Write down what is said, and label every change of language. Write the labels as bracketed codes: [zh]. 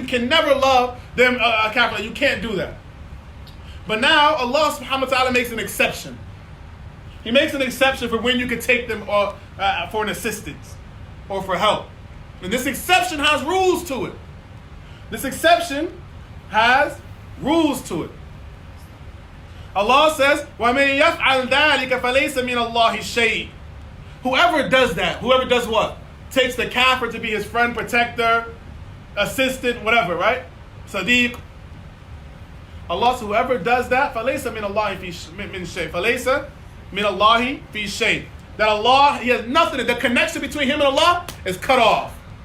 [en] You can never love them, kafir. You can't do that. But now Allah subhanahu wa ta'ala makes an exception. He makes an exception for when you can take them for an assistance or for help. And this exception has rules to it. This exception has rules to it. [ar] Allah says, وَمَن يَفْعَلْ ذَلِكَ فَلَيْسَ مِنَ اللَّهِ شَيْءٍ. [en] Whoever does that, whoever does what? Takes the kafir to be his friend, protector, assistant, whatever, right? Sadiq. Allah says, whoever does that, [ar] فَلَيْسَ مِنَ اللَّهِ مِنْ شَيْءٍ. فَلَيْسَ مِنَ اللَّهِ فِي شَيْءٍ. [en] That Allah, He has nothing. The connection between Him and Allah is cut off.